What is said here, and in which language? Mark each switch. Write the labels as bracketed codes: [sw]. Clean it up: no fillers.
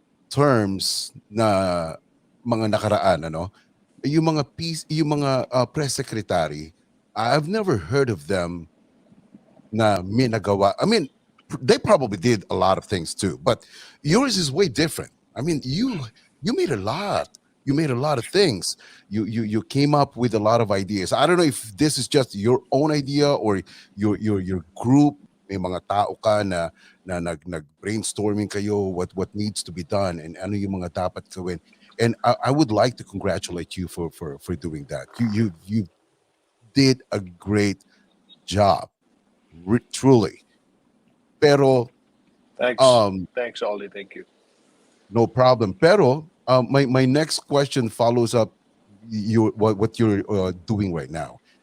[tl] terms na mga nakaraan, ano, yung mga press secretary, [en] I've never heard of them [tl] na may nagawa. [en] I mean, they probably did a lot of things too, but yours is way different. I mean, you made a lot. You made a lot of things. You came up with a lot of ideas. I don't know if this is just your own idea or your group. [tl] May mga tao ka na nag-brainstorming kayo [en] what needs to be done [tl] and ano yung mga dapat gawin. [en] And I would like to congratulate you for doing that. You did a great job, truly. [tl] Pero [en] Thanks. um, Thanks, Ollie. Thank you. no problem. Pero my next question follows up what you're doing right now.